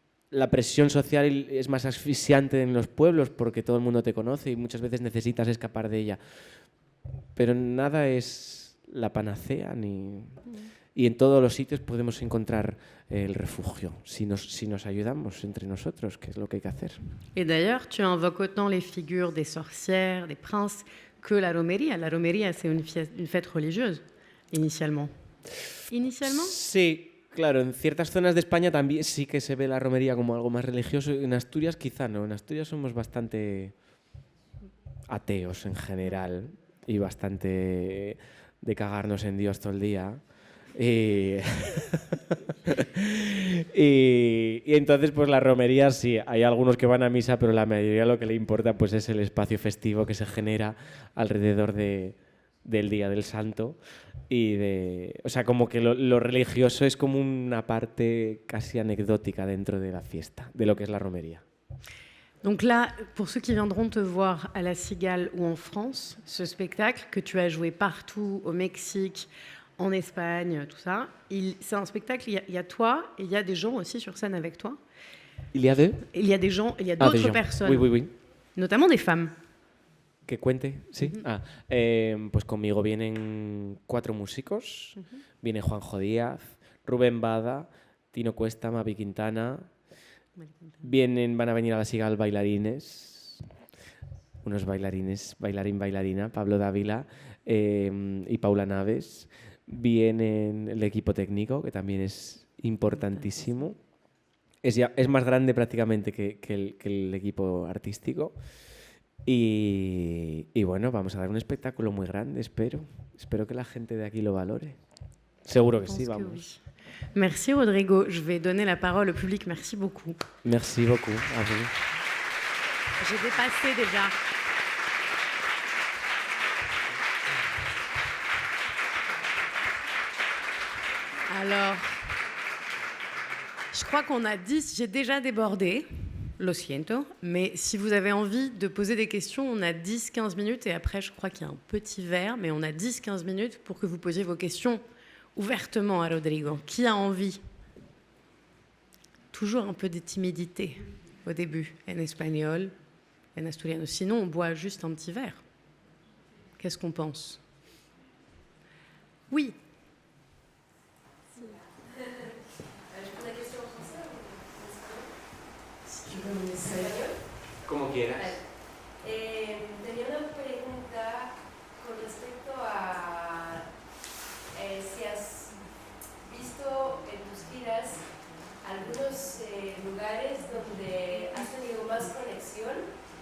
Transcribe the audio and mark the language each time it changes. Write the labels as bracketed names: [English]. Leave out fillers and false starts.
[Spanish] La presión social es más asfixiante en los pueblos porque todo el mundo te conoce y muchas veces necesitas escapar de ella. Pero nada es la panacea y en todos los sitios podemos encontrar el refugio si nos ayudamos entre nosotros, que es lo que hay que hacer. [French] Et d'ailleurs, tu invoques autant les figures des sorcières, des princes, que la romería. La romería, c'est une fête religieuse, initialement. [Spanish] ¿Inicialmente? Sí, claro, en ciertas zonas de España también sí que se ve la romería como algo más religioso. En Asturias quizá no, en Asturias somos bastante ateos en general y bastante de cagarnos en Dios todo el día. Y entonces pues la romería sí, hay algunos que van a misa, pero la mayoría lo que le importa pues es el espacio festivo que se genera alrededor del Día del Santo. O sea, como que lo religioso es como una parte casi anecdótica dentro de la fiesta, de lo que es la romería. [French] Donc là, pour ceux qui viendront te voir à La Cigale ou en France, ce spectacle que tu as joué partout, au Mexique, en Espagne, tout ça, c'est un spectacle, il y a toi et il y a des gens aussi sur scène avec toi. Il y a deux? Il y a des gens, il y a d'autres personnes, oui. Notamment des femmes. [Spanish] Que cuente, sí. Pues conmigo vienen 4 músicos. Viene Juanjo Díaz, Rubén Bada, Tino Cuesta, Mavi Quintana. Van a venir a La Cigale bailarines, unos bailarines, bailarina, Pablo Dávila y Paula Naves. Viene el equipo técnico, que también es importantísimo. Es más grande prácticamente que el equipo artístico. Y bueno, vamos a dar un espectáculo muy grande, espero. Espero que la gente de aquí lo valore. Seguro que sí, vamos. [French] Oui. Merci Rodrigo. Je vais donner la parole au public. Merci beaucoup. Merci beaucoup à vous. J'ai dépassé déjà. Alors, je crois qu'on a 10, j'ai déjà débordé, lo siento, mais si vous avez envie de poser des questions, on a 10-15 minutes et après je crois qu'il y a un petit verre, mais on a 10-15 minutes pour que vous posiez vos questions ouvertement à Rodrigo. Qui a envie ? toujours un peu de timidité au début, en espagnol, en asturiano. Sinon, on boit juste un petit verre. Qu'est-ce qu'on pense? Oui. Je pose la question en français ou en espagnol? Si tu veux, on essaie. [Spanish] Como quieras. Tenía una pregunta con respecto a si has visto en tus giras algunos lugares donde has tenido más conexión.